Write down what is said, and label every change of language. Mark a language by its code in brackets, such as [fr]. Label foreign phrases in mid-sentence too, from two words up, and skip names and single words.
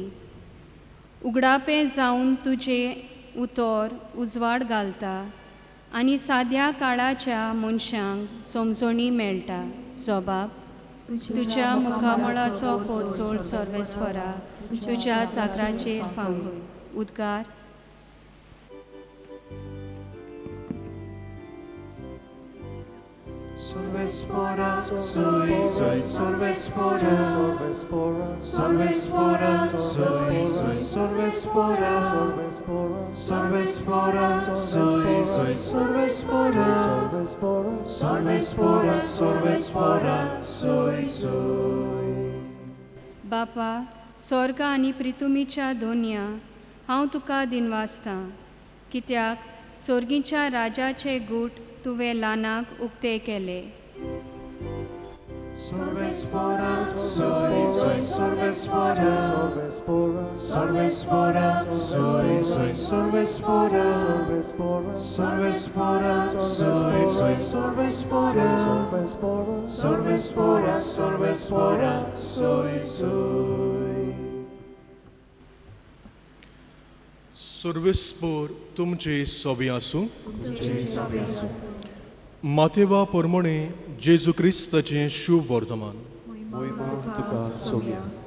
[kok] उगडापें जावन तुजें उतर उजवाड घालता आनी साद्या काळाच्या मनशांक समजणी मेळटा. जबाब: तुज्या मुखामळाचो पोरजोळ सर्वेस्परा तुज्या चाकराचेर फांकय. उद्गार: Sorvespora, soy, sorvespora, Sorvespora, sorvespora, soy, sorvespora, Sorvespora, sorvespora, soy, sorvespora, Sorvespora, sorvespora, sorvespora, soy. बापा, स्वर्ग आनी पृथ्वीच्या दोनया हांव तुका दिनवासतां, कित्याक सर्गीच्या राजाचे गूट तुवें ल्हानाक उक्ते केले. Sorvespora, soy, soy Sorvespora, Sorvespora, Sorvespora, soy Sorvespora, Sorvespora, Sorvespora, soy Sorvespora, Sorvespora, Sorvespora, soy. सर्वेस्पोर तुमचे सोबी आसूं. मातेवा पोरमोणे जेजू क्रिस्ताचें शुभ वर्तमान. तुका सोबया.